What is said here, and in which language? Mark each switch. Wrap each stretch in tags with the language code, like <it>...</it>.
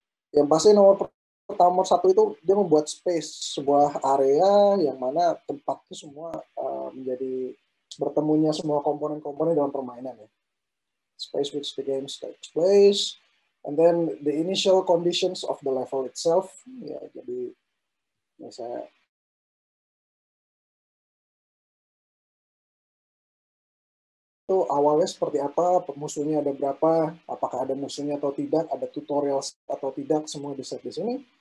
<id>Yang pasti nomor satu itu dia membuat space, sebuah area yang mana tempatnya semua menjadi bertemunya semua komponen-komponen dalam permainan ya.</id> <en>Space which the game takes place, and then the initial conditions of the level itself.</en> <id>Ya, jadi saya itu awalnya seperti apa, musuhnya ada berapa, apakah ada musuhnya atau tidak, ada tutorial atau tidak, semua di set di sini.</id>